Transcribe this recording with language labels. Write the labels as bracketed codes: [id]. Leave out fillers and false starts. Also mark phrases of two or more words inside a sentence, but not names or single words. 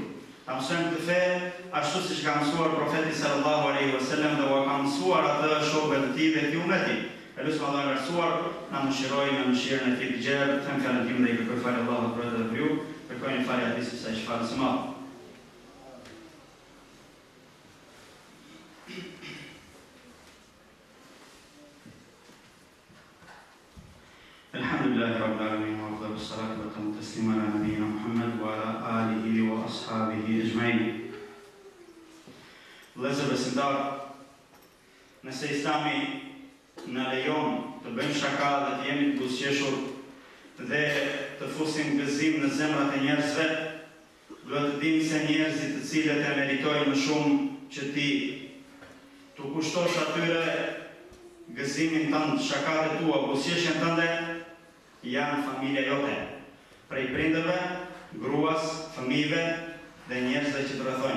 [sq] Ta mësojmë këtë fe ashtu siç ka mësuar profeti [ar] صلى الله عليه وسلم [sq] dhe u ka mësuar atë shokëve të tij dhe këtij ummeti. Lutem Allahun e lartësuar na mëshirojë me mëshirën e tij të gjerë, të them fjalën time dhe i kërkoj falë Allahut për atë dhe për ju. Kërkojnë falë atij sepse ai është falës së madh. [ar] الحمد لله رب العالمين وأفضل الصلاة وأتم التسليم على نبينا محمد وعلى آله وأصحابه أجمعين. [sq] Vëllezër besimtar, nëse Islami na lejon të bëjmë shaka dhe të jemi të buzëqeshur dhe të fusim gëzim në zemrat e njerëzve, duhet të dimë se njerëzit të cilët e meritojnë më shumë që ti të kushtosh atyre gëzimin tënd, shakat e tua, buzëqeshjen tënde, janë familja jote, prej prindërve, gruas, fëmijëve dhe njerëzve që të rrethojnë.